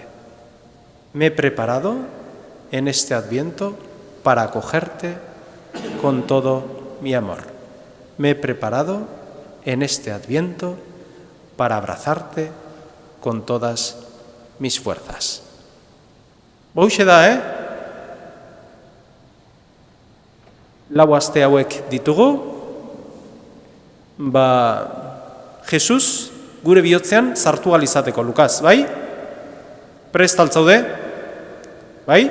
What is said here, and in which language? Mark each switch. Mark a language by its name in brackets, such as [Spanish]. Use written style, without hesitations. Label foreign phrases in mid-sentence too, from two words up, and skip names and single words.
[Spanish] Me he preparado en este Adviento para acogerte con todo mi amor. Me he preparado en este Adviento para abrazarte con todas mis fuerzas. [Basque] Hauxe da, Lau aste hauek ditugu, Jesus gure bihotzean sartu ahal izateko, Lukas, bai? Prest altzaude? Bai?